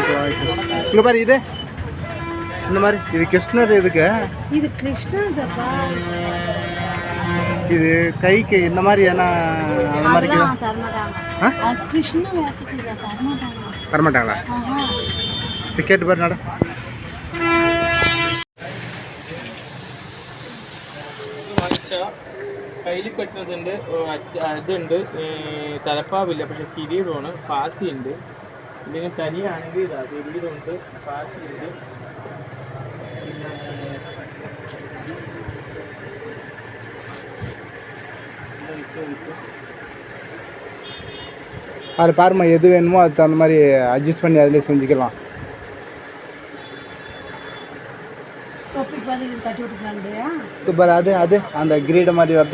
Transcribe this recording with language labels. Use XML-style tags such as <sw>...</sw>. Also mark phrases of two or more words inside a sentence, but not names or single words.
<ta>இங்கே பாரு, இது இந்த மாதிரி இது கிருஷ்ணர். எதுக்கு இது? கிருஷ்ணர் இது கைக்கு இந்த மாதிரி ஏன்னா அந்த மாதிரி தரமாட்டாங்களா? கேட்டு பாரு நட.</ta> <ml>കയ്യിൽ കെട്ടുന്നതുണ്ട്, ഇതുണ്ട്, തലപ്പാവില്ല, പക്ഷെ കിരീടമാണ്, പാസിയുണ്ട്. ഇല്ലെങ്കിൽ തനിയാണെങ്കിൽ ഇതാ കിരീടമുണ്ട്, പാസിയുണ്ട്.</ml> <ta>அது பாருமா, எது வேணுமோ அது அந்த மாதிரி அட்ஜஸ்ட் பண்ணி அதிலே செஞ்சுக்கலாம். பாரு, அது அது அந்த கிரீட மாதிரி வருது.</ta>